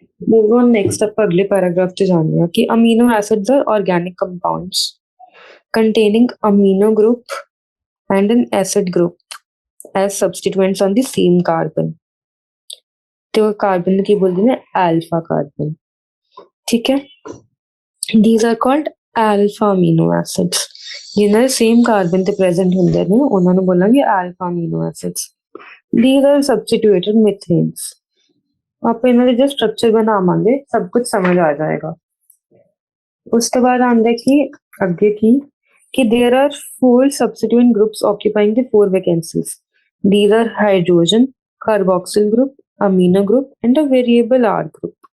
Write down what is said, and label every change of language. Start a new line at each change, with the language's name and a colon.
English: Moving on next
Punjabi: ਆਪਾਂ ਅਗਲੇ paragraph ਚ ਜਾਣਦੇ ਹਾਂ ਕਿ
English: amino acids are organic compounds containing amino group and an acid group as substituents on the same carbon।
Punjabi: ਤੇ ਉਹ ਕਾਰਬਨ ਨੂੰ ਕੀ ਬੋਲਦੇ ਨੇ, alpha carbon।
English: ਠੀਕ ਹੈ, these are called alpha amino acids।
Punjabi: ਜਿਨ੍ਹਾਂ ਦੇ same carbon ਤੇ present ਹੁੰਦੇ ਨੇ ਉਹਨਾਂ ਨੂੰ ਬੋਲਾਂਗੇ alpha amino acids।
English: these are substituted methanes।
Punjabi: ਆਪਾਂ ਇਹਨਾਂ ਦੇ ਜੋ ਸਟਰਕਚਰ ਬਣਾਵਾਂਗੇ ਸਭ ਕੁਝ ਸਮਝ ਆ ਜਾਏਗਾ। ਉਸ ਤੋਂ ਬਾਅਦ ਆਉਂਦਾ ਕਿ ਅੱਗੇ ਕੀ कि
English: there are 4 substituent groups occupying the 4 vacancies। These are hydrogen, carboxyl group, amino group, and a variable R group।